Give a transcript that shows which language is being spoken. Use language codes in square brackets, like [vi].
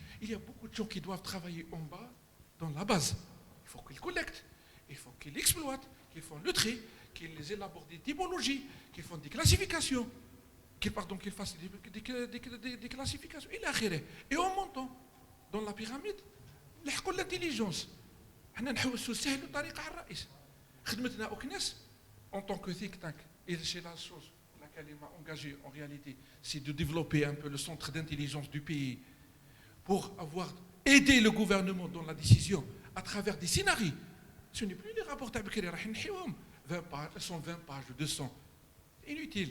[fr] Il y a beaucoup de gens qui doivent travailler en bas, dans la base. Il faut qu'ils collectent, il faut qu'ils exploitent, qu'ils font le trait, qu'ils élaborent des typologies, qu'ils font des classifications, qu'ils fassent des classifications. Et en montant dans la pyramide, l'intelligence. Nous [ar] نحوسوا سهل الطريقة على الرئيس. خدمتنا [fr] au CNES en tant que think tank, et c'est la chose pour laquelle il m'a engagé en réalité, c'est de développer un peu le centre d'intelligence du pays pour aider le gouvernement dans la décision à travers des scénarios. Ce n'est plus des rapports tabakiri, 20 pages, 120 pages, 200. Inutile.